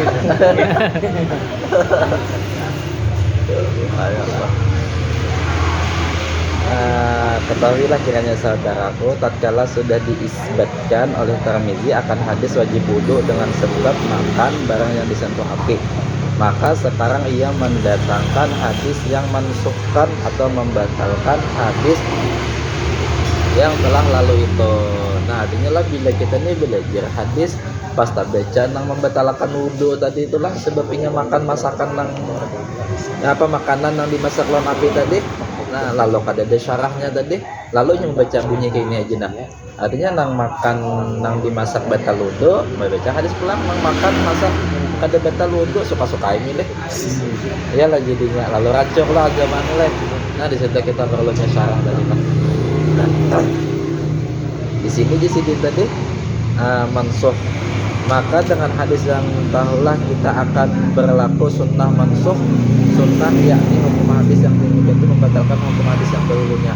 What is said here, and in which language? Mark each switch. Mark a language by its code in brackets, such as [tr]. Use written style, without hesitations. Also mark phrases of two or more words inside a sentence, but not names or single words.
[ms] Ketahuilah kiranya saudaraku, tatkala sudah diisbatkan oleh Tirmizi akan hadis wajib wudu dengan sebab makan barang yang disentuh api, maka sekarang ia mendatangkan hadis yang mensukkan atau membatalkan hadis yang telah lalu itu. [bjn] Nah, artinya lah bila kita ini belajar hadis pas tak baca nang membatalkan wudu tadi itulah sebabnya makan masakan nang makanan yang dimasak lawan api tadi. Nah, lalu kada ada syarahnya tadi, lalu yang baca bunyi kayak ini aja nah. Artinya nang makan nang dimasak batal wudu, baca hadis pulang nang makan masak kada batal wudu suka-suka milih. Iyalah jadinya lalu racok lah agama mulai. [id] Nah, di situ kita perlunya syarah tadi lah. Di sini tadi mansuh. [ms] Maka dengan hadis yang tahulah kita akan berlaku sunnah mansuh, sunnah yakni hukum hadis yang demikian itu membatalkan hukum hadis yang dahulunya.